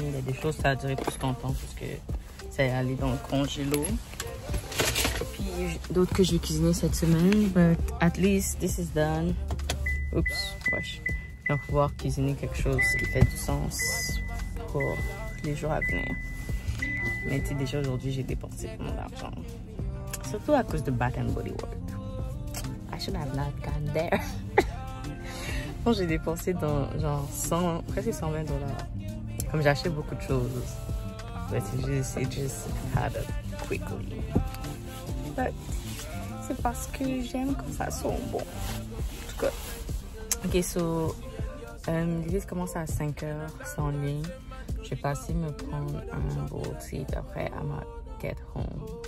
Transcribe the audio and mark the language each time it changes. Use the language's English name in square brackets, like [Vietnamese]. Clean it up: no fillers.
[French] Il y a des choses, ça a duré plus longtemps parce que ça est allé dans le congélo. Puis d'autres que je vais cuisiner cette semaine. [English] But at least this is done. [French] Oups, wesh. Je vais pouvoir cuisiner quelque chose qui fait du sens pour les jours à venir. Mais tu sais, déjà aujourd'hui, j'ai dépensé mon argent. Surtout à cause de Bath and Body Works. [English] I should have not gone there. [French] Bon, j'ai dépensé dans genre presque 120 $. Comme j'ai acheté beaucoup de choses. [English] But it just had a quickly. [French] But c'est parce que j'aime quand ça sent bon. En tout cas. Ok, so l'idée commence à 5 h, c'est en ligne. Je vais passer me prendre un bowl tea, puis après, [English] I might get home.